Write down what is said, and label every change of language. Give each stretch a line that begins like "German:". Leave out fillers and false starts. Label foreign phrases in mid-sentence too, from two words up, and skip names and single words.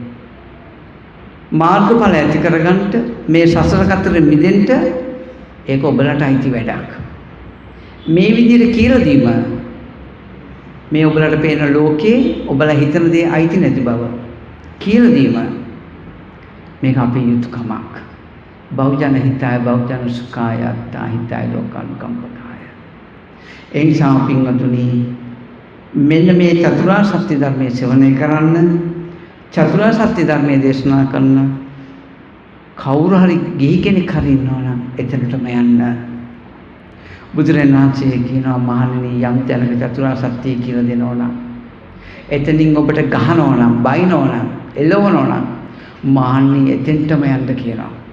Sinhala: මාර්ගඵල ඇති කරගන්න මේ සසර කතරෙ මිදෙන්න ඒක ඔබලට අයිති වැඩක්. මේ විදිහට කියලා දීම මේ ඔබලට පේන ලෝකේ ඔබලා හිතන දේ අයිති නැති බව කියලා දීම මේක අපේ යුතුයකමක්.
Pali: බෞද්ධ හිතාය බෞද්ධ සුඛාය අත්තා හිතාය ලෝකානුකම්පකාය.
Sinhala: ඒ නිසා පින්වතුනි මෙන්න මේ චතුරාර්ය සත්‍ය ධර්මයේ සෙවණය කරන්න චතුරාර්ය සත්‍ය ධර්මයේ දේශනා කරන කවුරු හරි ගිහි කෙනෙක් හරි ඉන්නවා නම් එතනටම යන්න. බුදුරජාණන් වහන්සේ කියනවා මහණෙනි යම් තැනක චතුරාර්ය සත්‍ය කියලා දෙනවා නම් එතනින් ඔබට ගහනවා නම් බයිනවා නම් එළවනවා නම් මහණෙනි එතෙන්ටම යන්න කියනවා.